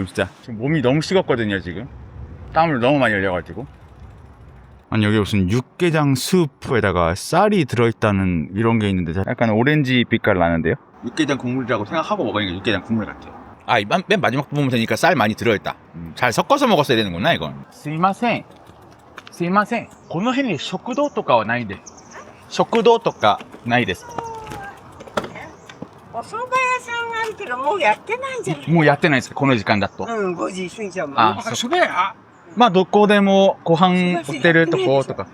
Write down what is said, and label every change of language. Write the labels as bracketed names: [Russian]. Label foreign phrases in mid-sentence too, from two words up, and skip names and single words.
[Korean] 진짜 지금 몸이 너무 식었거든요. 지금 땀을 너무 많이 흘려가지고. 아니, 여기 무슨 육개장 스프에다가 쌀이 들어있다는 이런 게 있는데 약간 오렌지 빛깔 나는데요. 육개장 국물이라고 생각하고 먹으니까 육개장 국물 같아요. 맨 마지막 부분 보니까 쌀 많이 들어있다. 잘 섞어서 먹었어야 되는구나 이건. [Japanese] すいませんこの辺に食堂とかはないんで食堂とかないですか？お蕎麦屋さんがあるけどもうやってないんじゃない？もうやってないですか、この時間だと。 5時過ぎちゃうもん。蕎麦屋どこでもご飯売ってるとことか。